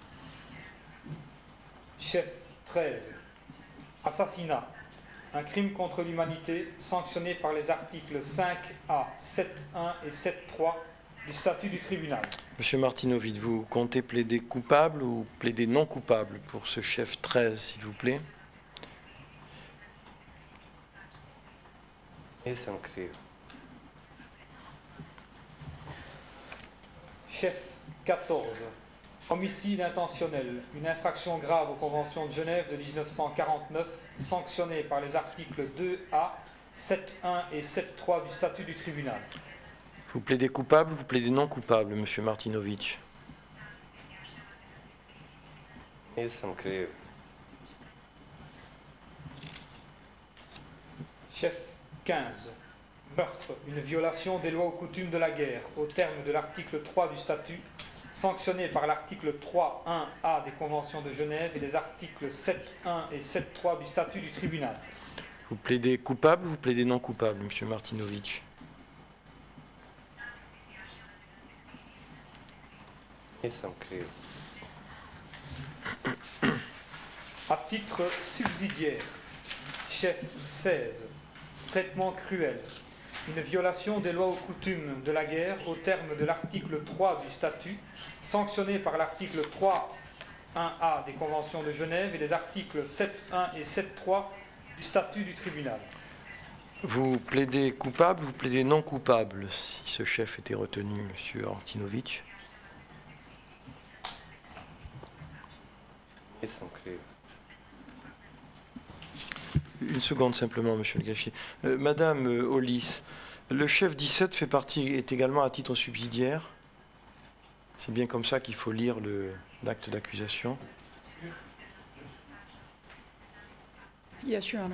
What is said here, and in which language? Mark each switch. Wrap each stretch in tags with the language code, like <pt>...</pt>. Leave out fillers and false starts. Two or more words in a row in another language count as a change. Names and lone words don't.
<fr>Chef 13. Assassinat. Un crime contre l'humanité sanctionné par les articles 5A, 7.1 et 7.3 du statut du tribunal. Monsieur Martinović, vous comptez plaider coupable ou plaider non coupable pour ce chef 13, s'il vous plaît?</fr> <hr>Nisam kriv.</hr> <fr>Chef 14. Homicide intentionnel, une infraction grave aux conventions de Genève de 1949, sanctionnée par les articles 2A, 7.1 et 7.3 du statut du tribunal. Vous plaidez coupable, vous plaidez non coupable, monsieur Martinović?</fr> <hr>Nisam kriv.</hr> <fr>Chef 15. Meurtre, une violation des lois ou coutumes de la guerre, au terme de l'article 3 du statut, sanctionné par l'article 3.1a des conventions de Genève et les articles 7.1 et 7.3 du statut du tribunal. Vous plaidez coupable, vous plaidez non coupable, monsieur Martinović?</fr> <hr>Nisam kriv.</hr> <fr>À titre subsidiaire, chef 16. Traitement cruel. Une violation des lois ou coutumes de la guerre au terme de l'article 3 du statut, sanctionné par l'article 3.1a des conventions de Genève et les articles 7.1 et 7.3 du statut du tribunal. Vous plaidez coupable, vous plaidez non coupable, si ce chef était retenu, monsieur Martinović?</fr> <hr>Nisam kriv.</hr> <fr>Une seconde simplement, monsieur le greffier. Madame Hollis, le chef 17 fait partie, est également à titre subsidiaire. C'est bien comme ça qu'il faut lire l'acte d'accusation.</fr> <en>Yes, Your Honor.</en>